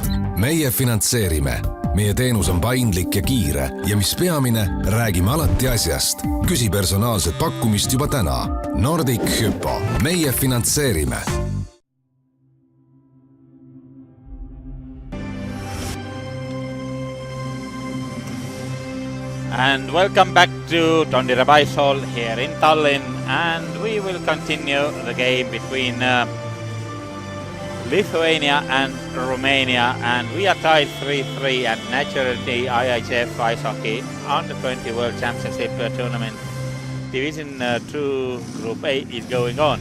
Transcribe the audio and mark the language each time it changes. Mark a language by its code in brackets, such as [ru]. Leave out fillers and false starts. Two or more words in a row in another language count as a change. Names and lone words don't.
[et] Meie finantseerime. Meie teenus on paindlik ja kiire ja mis peamine, räägime alati asjast. Küsi personaalset pakkumist juba täna. IIHF, meie finantseerime. [en] And welcome back to Tondira Ice Hall here in Tallinn, and we will continue the game between Lithuania and Romania, and we are tied 3-3, and naturally the IIHF Ice Hockey Under-20 World Championship Tournament Division 2 Group A is going on.